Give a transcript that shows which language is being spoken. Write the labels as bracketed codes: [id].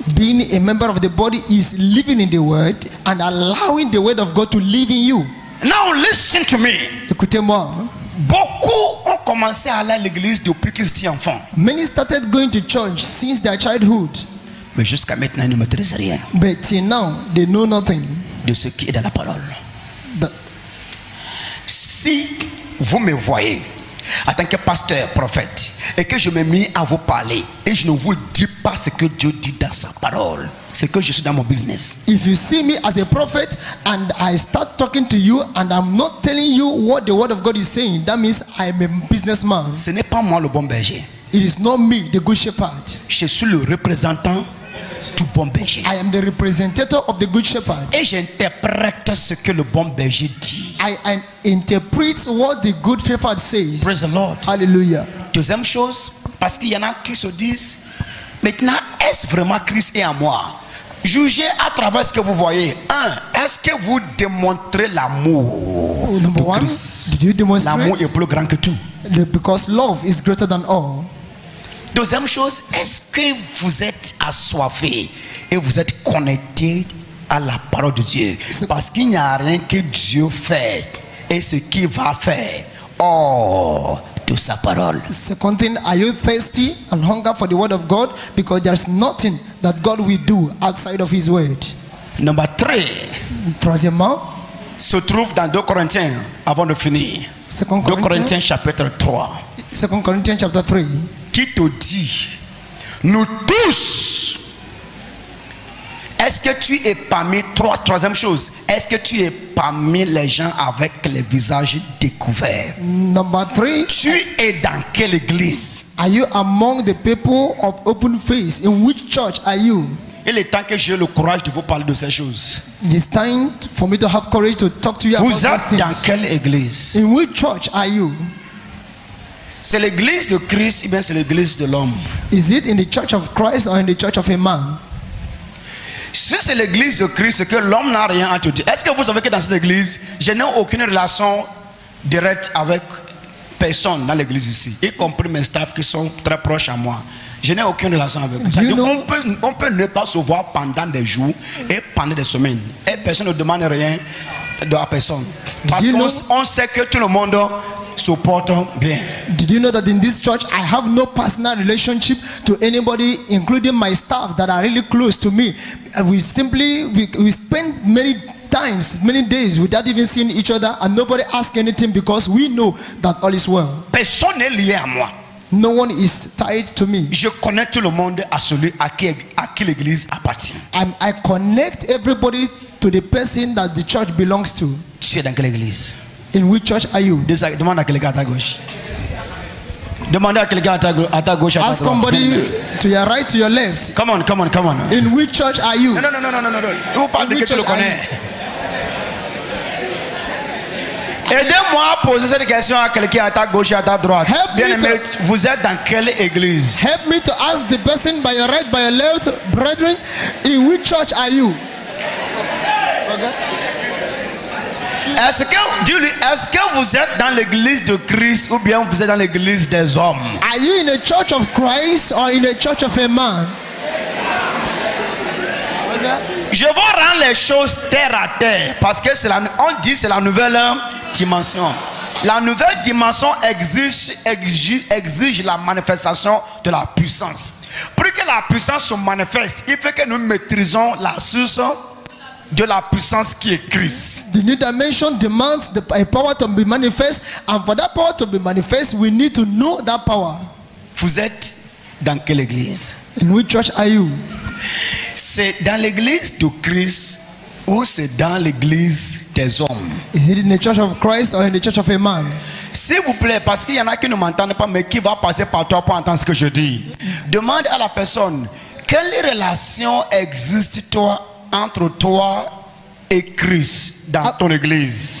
[en] Being a member of the body is living in the word and allowing the word of God to live in you. Now listen to me. [fr] Écoutez-moi. Beaucoup ont commencé à aller à l'église depuis qu'ils étaient enfants. [en] Many started going to church since their childhood, [fr] Mais jusqu'à maintenant, ils ne maîtrisent rien [en] but till now they know nothing. [fr] de ce qui est dans la parole. [en] That [fr] Si vous me voyez en tant que pasteur, prophète, et que je me mets à vous parler, et je ne vous dis pas ce que Dieu dit dans sa parole, c'est que je suis dans mon business. [en] if you see me as a prophet and I start talking to you and I'm not telling you what the word of God is saying, that means I'm a businessman. [fr] Ce n'est pas moi le bon berger. [en] It is not me, the good shepherd. [fr] Je suis le représentant du bon berger. [en] I am the representative of the good shepherd. [fr] Et j'interprète ce que le bon berger dit. [en] I interpret what the good shepherd says. Praise the Lord. Hallelujah. [fr] Deuxième chose, parce qu'il y en a qui se disent, maintenant, est-ce vraiment Christ est en moi? Jugez à travers ce que vous voyez. Est-ce que vous démontrez l'amour [en] Number [fr] de [en] one, [fr] Christ? [en] did you demonstrate? [fr] L'amour est plus grand que tout. [en] Because love is greater than all. [fr] Deuxième chose, est-ce que vous êtes assoiffé et vous êtes connecté à la parole de Dieu? Parce qu'il n'y a rien que Dieu fait et ce qu'il va faire hors de sa parole. [en] Second thing, are you thirsty and hunger for the word of God? Because there's nothing that God will do outside of his word. Number 3 [fr] Troisièmement, se trouve dans 2 Corinthiens, avant de finir. 2 2 Corinthiens chapitre 3. [en] 2 Corinthians chapter 3. [fr] Qui te dit, nous tous, est-ce Est-ce que tu es parmi troisième chose, est-ce que tu es parmi les gens avec les visages découverts? [en] Number 3, [fr] Tu es dans quelle église? [en] are you among the people of open face? In which church are you? [fr] Il est temps que j'ai le courage de vous parler de ces choses. [en] It is time for me to have courage to talk to you about [fr] Vous [en] those [fr] êtes dans [en] things. [fr] quelle église? [en] In which church are you? [fr] C'est l'église de Christ ou bien c'est l'église de l'homme? [en] Is it in the church of Christ or in the church of a man? [fr] Si c'est l'église de Christ, c'est que l'homme n'a rien à te dire. Est-ce que vous savez que dans cette église, je n'ai aucune relation directe avec personne dans l'église ici, y compris mes staffs qui sont très proches à moi. Je n'ai aucune relation avec eux. C'est-à-dire on peut ne pas se voir pendant des jours et pendant des semaines. Et personne ne demande rien à personne. Parce qu'on sait que tout le monde se porte bien. [en] Did you know that in this church I have no personal relationship to anybody, including my staff that are really close to me? We simply we spend many times, many days without even seeing each other, and nobody asks anything because we know that all is well. [fr] Personne n'est lié à moi. [en] No one is tied to me. [fr] Je connais tout le monde à celui à qui l'église appartient. [en] I connect everybody to the person that the church belongs to. [fr] Tu es dans quelle église? [en] In which church are you? [fr] Demande à quelqu'un à ta gauche. Demandez à quelqu'un à ta gauche, à ta droite. [en] Ask somebody to your right, to your left. Come on, come on, come on. In which church are you? [fr] Non. Vous parlez que tu le connais. Aidez-moi à poser cette question à quelqu'un à ta gauche et à ta droite. Bien-aimé, vous êtes dans quelle église? [en] Help me to ask the person by your right, by your left, brethren, in which church are you? Okay. [fr] Est-ce que vous êtes dans l'église de Christ ou bien vous êtes dans l'église des hommes? [en] Are you in a church of Christ or in a church of a man? Okay. [fr] Je vais rendre les choses terre à terre parce que on dit c'est la nouvelle dimension. La nouvelle dimension exige la manifestation de la puissance. Pour que la puissance se manifeste, il faut que nous maîtrisons la source de la puissance qui est Christ. [en] The new dimension demands a power to be manifest, and for that power to be manifest, we need to know that power. [fr] Vous êtes dans quelle église? [en] In which church are you? [fr] C'est dans l'église de Christ ou c'est dans l'église des hommes? [en] Is it in the church of Christ or in the church of a man? [fr] S'il vous plaît, parce qu'il y en a qui ne m'entendent pas, mais qui va passer par toi pour entendre ce que je dis. Demande à la personne, quelle relation existe-t-il entre toi et Christ dans ton église?